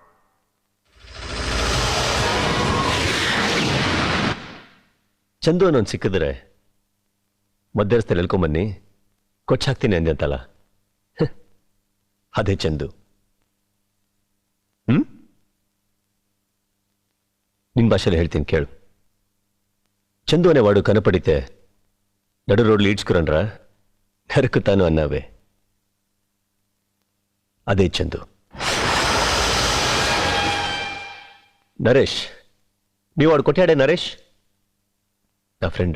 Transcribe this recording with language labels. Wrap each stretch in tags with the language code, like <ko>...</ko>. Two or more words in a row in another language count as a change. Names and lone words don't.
<kn>ಚಂದು ಅನ್ನೋನ್ ಸಿಕ್ಕಿದ್ರೆ ಮಧ್ಯಸ್ಥಲ್ಲಿ ಎಲ್ಕೊಂಬನ್ನಿ ಕೊಚ್ಚಾಕ್ತೀನಿ ಅಂದೆ ಅಂತಲ್ಲ, ಅದೇ ಚಂದು. ನಿನ್ ಭಾಷೆಯಲ್ಲಿ ಹೇಳ್ತೀನಿ ಕೇಳು.</kn> <te>ಚಂದು అనేవాడు కనపడితే నడు రోడ్లు ఈడ్చుకురన్రా, నరుకుతాను అన్నావే, అదే చందు. నరేష్, మీ వాడు కొట్టాడే నరేష్, నా ఫ్రెండ్.</te>